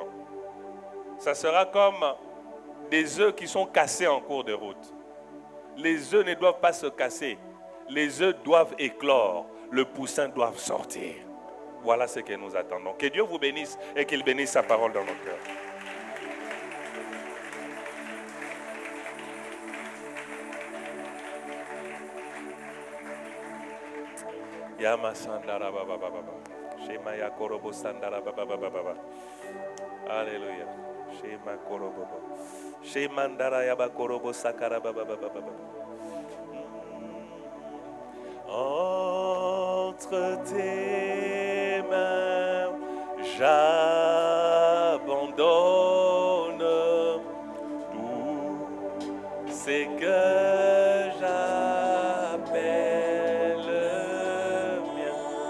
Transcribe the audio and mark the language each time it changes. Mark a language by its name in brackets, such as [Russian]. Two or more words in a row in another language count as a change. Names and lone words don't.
[French] Ça sera comme des œufs qui sont cassés en cours de route. Les œufs ne doivent pas se casser. Les œufs doivent éclore. Le poussin doit sortir. Voilà ce que nous attendons. Que Dieu vous bénisse et qu'il bénisse sa parole dans nos cœurs. Yama sandara baba baba. Shema ya korobo sandara baba baba baba. Alléluia. Shema korobo. Shema ndara ya ba korobo sakara baba baba baba. Entre tes mains, j'abandonne tout ce que j'appelle mien.